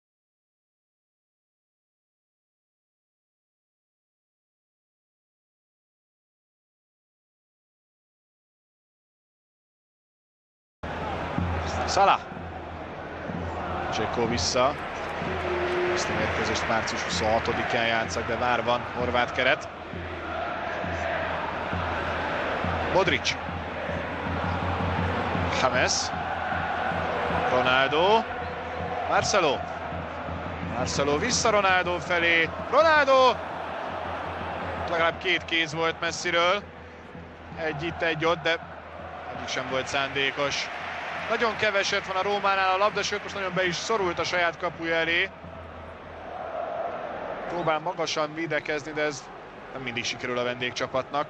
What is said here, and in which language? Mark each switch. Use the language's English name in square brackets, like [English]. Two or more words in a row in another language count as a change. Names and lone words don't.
[Hungarian] Salah. Dzeko vissza. Ezt a mérkőzést március 26-án játszak, de már van horvát keret. Modric. James. Ronaldo. Marcelo. Marcelo vissza Ronaldo felé. Ronaldo! Legalább 2 kéz volt messziről. Egy itt, egy ott, de egyik sem volt szándékos. Nagyon keveset van a Rómánál a labda, sőt most nagyon be is szorult a saját kapuja elé. Próbál magasan védekezni, de ez nem mindig sikerül a vendégcsapatnak.